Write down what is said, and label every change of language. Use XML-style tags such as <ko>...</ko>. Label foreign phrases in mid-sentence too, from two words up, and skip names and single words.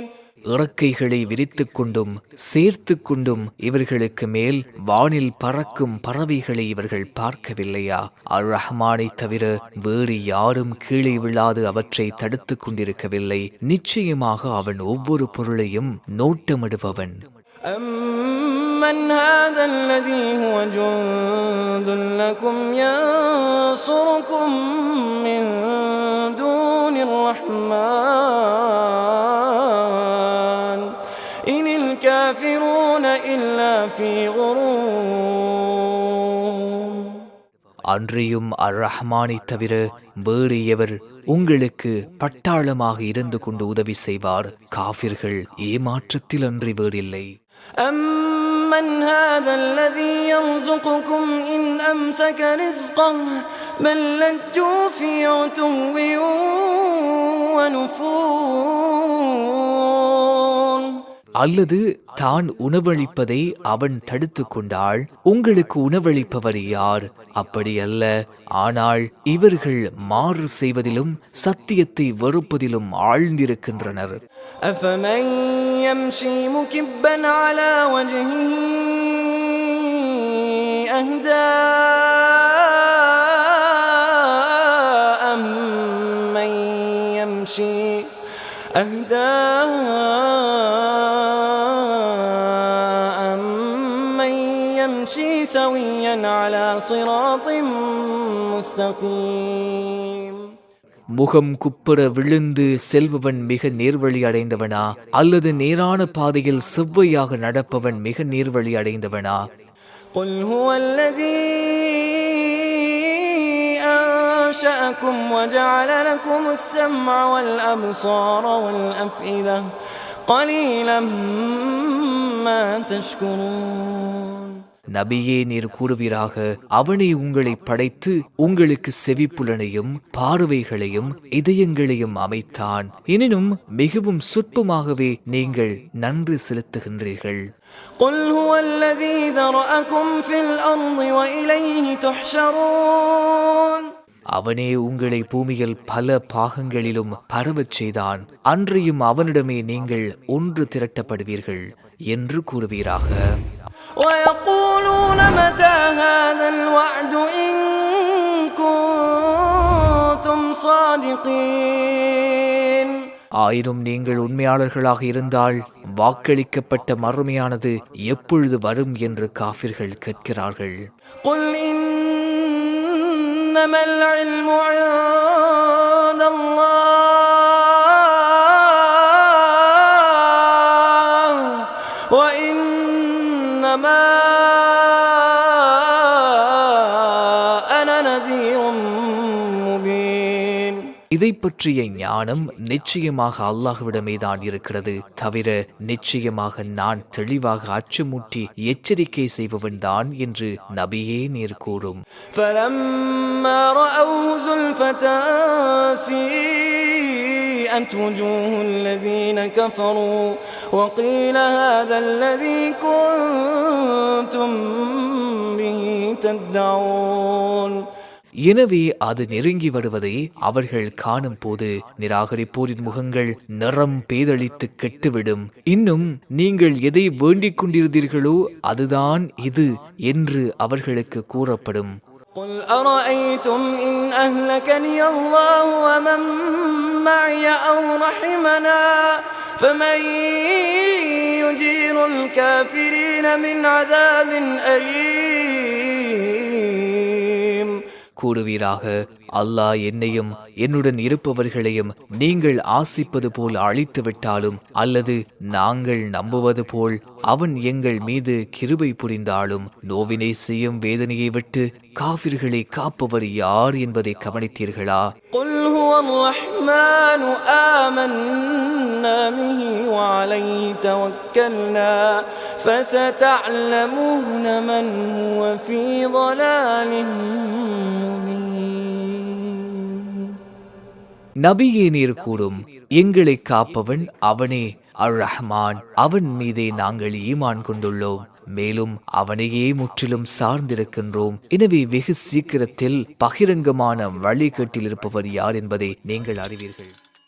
<ta>இறக்கைகளை விரித்துக் கொண்டும் சேர்த்து கொண்டும் இவர்களுக்கு மேல் வானில் பறக்கும் பறவைகளை இவர்கள் பார்க்கவில்லையா? அர் ரஹ்மானை தவிர வேறு யாரும் கீழே விழாது அவற்றை தடுத்துக் கொண்டிருக்கவில்லை. நிச்சயமாக அவன் ஒவ்வொரு பொருளையும் நோட்டமிடுபவன்.</ta> <ar>أَمَّنْ هَذَا الَّذِي هُوَ جُندٌ لَكُمْ يَنصُرُكُم مِّن دُونِ الرَّحْمَنِ إِنِ الْكَافِرُونَ إِلَّا فِي غُرُورٍ.</ar> <ta>அன்றியும் அர் ரஹ்மானை தவிர வேறு எவர் உங்களுக்கு பட்டாளமாக இருந்து கொண்டு உதவி செய்வார்? காஃபிர்கள் ஏமாற்றத்தில் அன்றி வேறில்லை.</ta> <ar>أَمَّنْ هَذَا الَّذِي يَرْزُقُكُمْ إِنْ أَمْسَكَ رِزْقَهُ بَل لَّجُّوا فِي عُتُوٍّ وَنُفُورٍ.</ar> <ta>அல்லது தான் உணவளிப்பதை அவன் தடுத்து கொண்டால் உங்களுக்கு உணவளிப்பவர் யார்? அப்படி அல்ல. ஆனால் இவர்கள் மாறு செய்வதிலும் சத்தியத்தை வெறுப்பதிலும் ஆழ்ந்திருக்கின்றனர்.</ta> <ar>أفمن يمشي مكبا على وجهه أهدى أمن يمشي سويا على صراط مستقيم.</ar> <ta>முகம் குப்புற விழுந்து செல்பவன் மிக நேர்வழி அடைந்தவனா அல்லது நேரான பாதையில் செவ்வையாக நடப்பவன் மிக நேர்வழி அடைந்தவனா?</ta> <ar>قل هو الذي أنشأكم وجعل لكم السمع والأبصار والأفئدة قليلا ما تشكرون.</ar> <ta>நபியே, நீர் கூறுவீராக, அவனை உங்களை படைத்து உங்களுக்கு செவிப்புலனையும் பார்வைகளையும் இதயங்களையும் அமைத்தான். எனினும் மிகவும் சொற்பமாகவே நீங்கள் நன்றி செலுத்துகின்றீர்கள்.</ta> <ar>قل هو الذي ذرأكم في الأرض وإليه تحشرون.</ar> <ta>அவனே உங்களை பூமியில் பல பாகங்களிலும் பரவச் செய்தான். அன்றியும் அவனிடமே நீங்கள் ஒன்று திரட்டப்படுவீர்கள் என்று கூறுவீராக.</ta> <ar>ويقولون متى هذا الوعد إن كنتم صادقين.</ar> <ta>ஆயினும் நீங்கள் உண்மையாளர்களாக இருந்தால் வாக்களிக்கப்பட்ட மறுமையானது எப்பொழுது வரும் என்று காஃபிர்கள் கேட்கிறார்கள்.</ta> <ar>قل إنما العلم عند الله وإنما أنا نذير مبين.</ar> <ta>இதை பற்றிய ஞானம் நிச்சயமாக அல்லாஹ்விடமே தான் இருக்கிறது. தவிர நிச்சயமாக நான் தெளிவாக அச்சமூட்டி எச்சரிக்கை செய்பவன் தான் என்று நபியே நீர் கூறும்.</ta> <ar>فلما رأوه زلفة سيئت وجوه الذين كفروا وقيل هذا الذي كنتم به تدعون.</ar> <ta>எனவே அது நெருங்கி வருவதை அவர்கள் காணும் போது நிராகரிப்போரின் முகங்கள் நிறம் பேதளித்து கெட்டுவிடும். இன்னும் நீங்கள் எதை வேண்டிக் கொண்டிருந்தீர்களோ அதுதான் இது என்று அவர்களுக்கு கூறப்படும்.</ta> <ar>قل أرأيتم إن أهلكني الله ومن معي أو رحمنا فمن يجير الكافرين من عذاب أليم.</ar> <ta>கூறுவீராக, அல்லாஹ் என்னையும் என்னுடன் இருப்பவர்களையும் நீங்கள் ஆசிப்பது போல் அழித்து விட்டாலும் அல்லது நாங்கள் நம்புவது போல் அவன் எங்கள் மீது கிருபை புரிந்தாலும் நோவினை செய்யும் வேதனையை விட்டு காஃபிர்களை காப்பவர் யார் என்பதை கவனித்தீர்களா?</ta> <ar>قل هو الرحمن آمنا به وعليه توكلنا فستعلمون من هو في ضلال مبين.</ar> <ta>நபியே நீர் கூறும், எங்களை காப்பவன் அவனே அர் ரஹ்மான். அவன் மீதே நாங்கள் ஈமான் கொண்டுள்ளோம், மேலும் அவனையே முற்றிலும் சார்ந்திருக்கின்றோம். எனவே வெகு சீக்கிரத்தில் பகிரங்கமான வழிகேட்டில் இருப்பவர் யார் என்பதை நீங்கள் அறிவீர்கள்.</ta>